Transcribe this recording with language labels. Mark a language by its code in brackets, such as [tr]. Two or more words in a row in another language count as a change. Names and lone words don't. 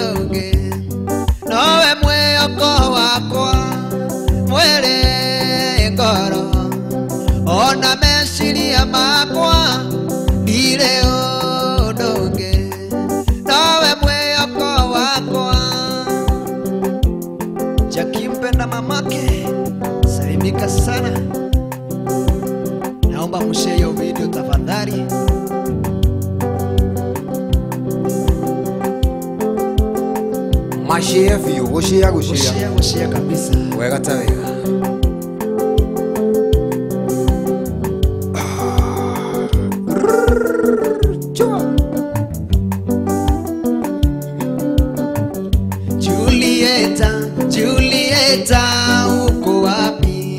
[ki] ũngĩ nowe mwĩhoko wakwa mwĩrĩ ngoro ona meciria makwa ndirĩ ũndũ ũngĩ nowe mwĩhoko wakwa Jackie [sw] mpenda mamake Salimi imeharibika sana. Naomba mshare hiyo video tafadhali. Mashare view, Share kabisa. [ki] Wega ta wega. [sw] Julieta, uko wapi?